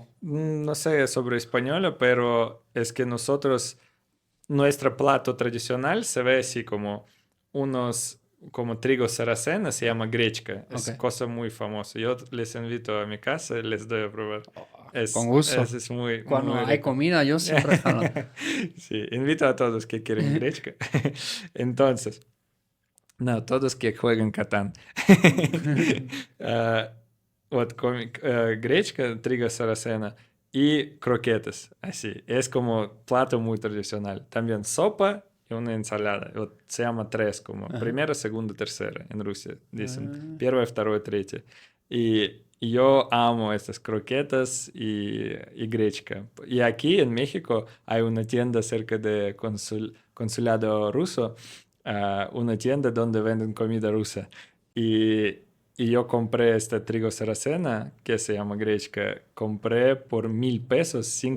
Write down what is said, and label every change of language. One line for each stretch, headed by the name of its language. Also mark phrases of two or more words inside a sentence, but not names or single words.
Spanish: No sé sobre español, pero es que nosotros, nuestro plato tradicional se ve así como unos, como trigo sarraceno, se llama grechka. Es Ok. cosa muy famosa. Yo les invito a mi casa y les doy a probar. Con gusto. Es muy, Cuando muy hay rico. comida, yo siempre jalo. Sí, invito a todos que quieren grechka. Entonces, no, todos que jueguen Catán.
Russian: Ah, вот гречка,
Spanish: trigo sarraceno y croquetas, así. Es como plato muy tradicional. También sopa y una ensalada. Вот se llama tres, como Ajá. primera, segunda, tercera en Rusia, dicen. Ah.
Russian: Первая, вторая, третья.
Spanish: Y yo amo estas croquetas y grechka. Y aquí en México hay una tienda cerca de consulado ruso, una tienda donde venden comida rusa. Y yo compré este trigo sarracena, que se llama grechka, compré por 1,000 pesos, 5